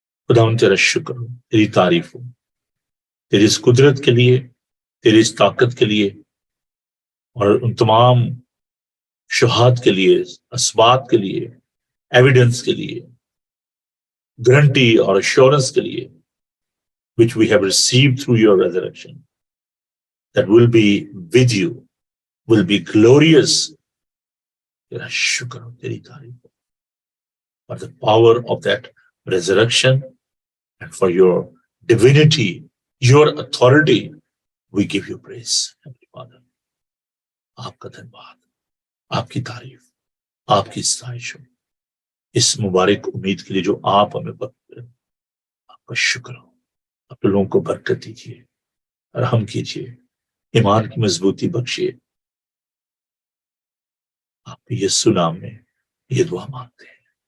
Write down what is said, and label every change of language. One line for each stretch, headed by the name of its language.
Urdu: خداوند تیرا شکر ہو، تیری تعریف ہو، تیری اس قدرت کے لیے، تیری اس طاقت کے لیے، اور ان تمام شہاد کے لیے، اسبات کے لیے، ایویڈنس کے لیے، گارنٹی اور assurance کے لیے
English: which we have received through your resurrection, that will be with you, will be glorious.
Urdu: تیرا شکر ہو، تیری تعریف ہو
English: for the power of that resurrection and for your divinity, your authority. We give you praise, Heavenly Father.
Urdu: آپ کا دھنیواد، آپ کی تعریف، آپ کی ستائش ہو اس مبارک امید کے لیے جو آپ ہمیں بخشتے ہیں۔ آپ کا شکر ہو، اپنے لوگوں کو برکت دیجیے، رحم کیجیے، ایمان کی مضبوطی بخشیے۔ آپ کے یسوع نام میں یہ دعا مانگتے ہیں۔